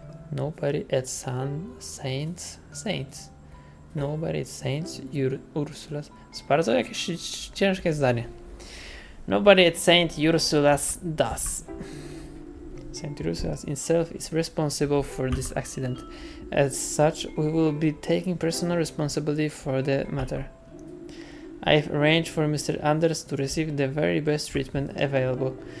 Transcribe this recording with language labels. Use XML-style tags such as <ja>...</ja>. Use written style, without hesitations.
<en>Nobody at Saints. Nobody at Saint Ursula's.</en> <pl>To bardzo jakieś ciężkie zdanie.</pl> <en>Nobody at Saint Ursula's does. Saint Ursula's itself is responsible for this accident. As such, we will be taking personal responsibility for the matter. I've arranged for Mr. Anders to receive the very best treatment available.</en>